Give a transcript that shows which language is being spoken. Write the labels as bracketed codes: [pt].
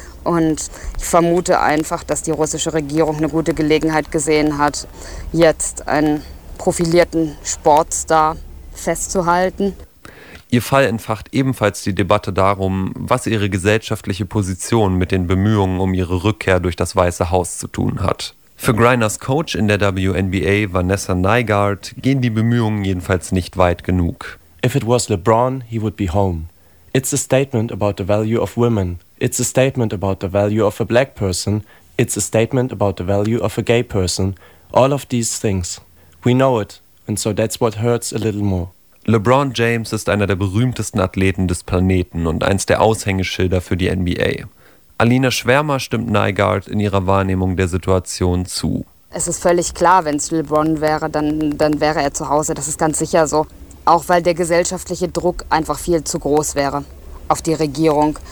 [de] Und ich vermute einfach, dass die russische Regierung eine gute Gelegenheit gesehen hat, jetzt einen profilierten Sportstar festzuhalten. Ihr Fall entfacht ebenfalls die Debatte darum, was ihre gesellschaftliche Position mit den Bemühungen um ihre Rückkehr durch das Weiße Haus zu tun hat. Für Griners Coach in der WNBA, Vanessa Nygaard, gehen die Bemühungen jedenfalls nicht weit genug. [en] If it was LeBron, he would be home. It's a statement about the value of women. It's a statement about the value of a black person. It's a statement about the value of a gay person. All of these things. We know it. And so that's what hurts a little more. [de] LeBron James ist einer der berühmtesten Athleten des Planeten und eins der Aushängeschilder für die NBA. Alina Schwärmer stimmt Nygaard in ihrer Wahrnehmung der Situation zu. Es ist völlig klar, wenn es LeBron wäre, dann wäre er zu Hause. Das ist ganz sicher so. Auch weil der gesellschaftliche Druck einfach viel zu groß wäre auf die Regierung.